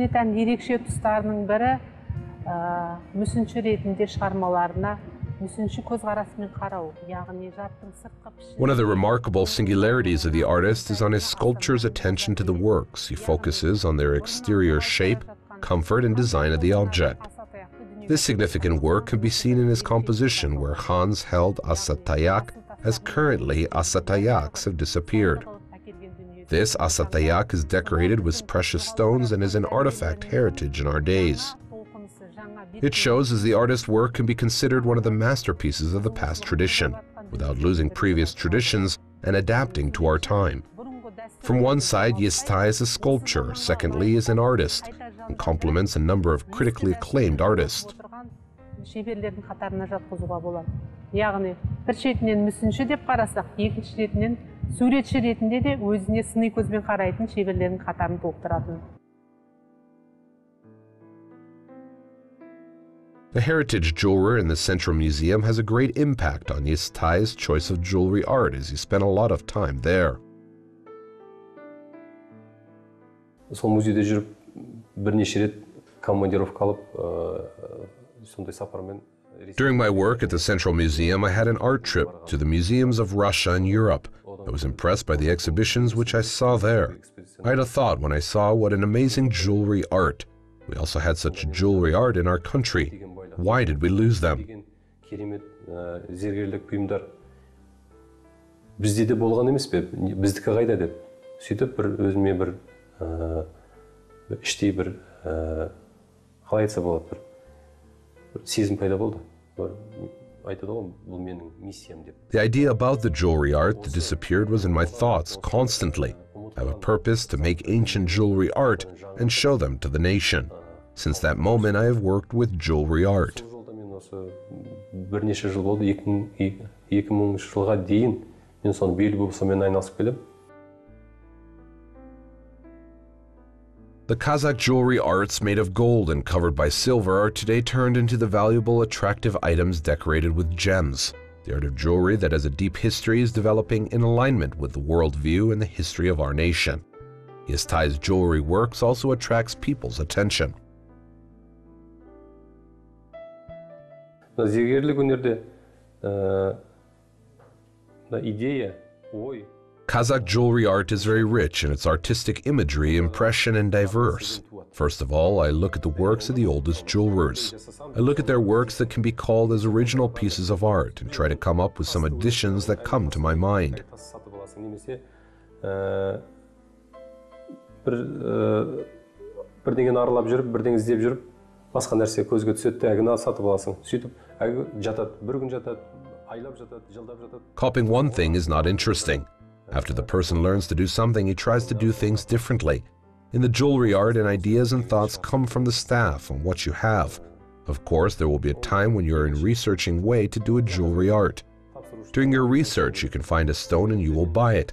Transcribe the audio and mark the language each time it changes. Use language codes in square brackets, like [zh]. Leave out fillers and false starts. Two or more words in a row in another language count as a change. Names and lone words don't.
[kk] тән ерекше тұстарының бірі мүсінші ретінде шығармаларына мүсінші көзқарасымен қарау, яғни заттың сыртқы пішіні. [en] One of the remarkable singularities of the artist is on his sculpture's attention to the works. He focuses on their exterior shape, comfort, and design of the object. This significant work can be seen in his composition where Hans held Asa Tayak, as currently Asa Tayaks have disappeared. This Asa Tayak is decorated with precious stones and is an artifact heritage in our days. It shows as the artist's work can be considered one of the masterpieces of the past tradition, without losing previous traditions and adapting to our time. From one side, Yestai is a sculptor, secondly is an artist, and complements a number of critically acclaimed artists. [kk] Шеберлердің қатарына жатқызуға болады. Яғни, бір шетінен мүсінші деп қарасақ, екінші шетінен суретші ретінде де өзіне сыни көзбен қарайтын шеберлердің қатарын толықтыратын. [en] The heritage jeweler in the Central Museum has a great impact on Yestai's choice of jewelry art as he spent a lot of time there. [kk] Сол музейде жүріп бірнеше рет командировка алып, сондай сапармен. [en] During my work at the Central Museum, I had an art trip to the museums of Russia and Europe. I was impressed by the exhibitions which I saw there. I had a thought when I saw what an amazing jewelry art. We also had such jewelry art in our country. Why did we lose them? [kk] Керемет зергерлік бұйымдар бізде де болған емес пе? Біздікі қайда деп. Сөйтіп бір өзіме бір іштей бір қалай айтса болады бір сезім пайда болды. Айтады ғой, бұл менің миссиям деп. [en] The idea about the jewelry art that disappeared was in my thoughts constantly. I have a purpose to make ancient jewelry art and show them to the nation. Since that moment, I have worked with jewelry art. [kk] Бірнеше жыл болды, 2000 жылға дейін мен соны белгі болып сонымен айналысып келем. [en] The Kazakh jewelry arts made of gold and covered by silver are today turned into the valuable, attractive items decorated with gems. The art of jewelry that has a deep history is developing in alignment with the worldview and the history of our nation. Yestai's jewelry works also attracts people's attention. [kk] Зергерлік өнерде идея, ой. [en] Kazakh jewelry art is very rich in its artistic imagery, impression, and diverse. First of all, I look at the works of the oldest jewelers. I look at their works that can be called as original pieces of art and try to come up with some additions that come to my mind. [kk] Бірдеңені аралап жүріп, бірдеңе іздеп жүріп, басқа нәрсе көзге түседі, әгіні сатып аласың. Сөйтіп, әгі жатады, бір күн жатады, айлап жатады, жылдап жатады. [en] Copying one thing is not interesting. After the person learns to do something, he tries to do things differently. In the jewelry art, and ideas and thoughts come from the staff and what you have. Of course, there will be a time when you're in researching way to do a jewelry art. During your research, you can find a stone and you will buy it.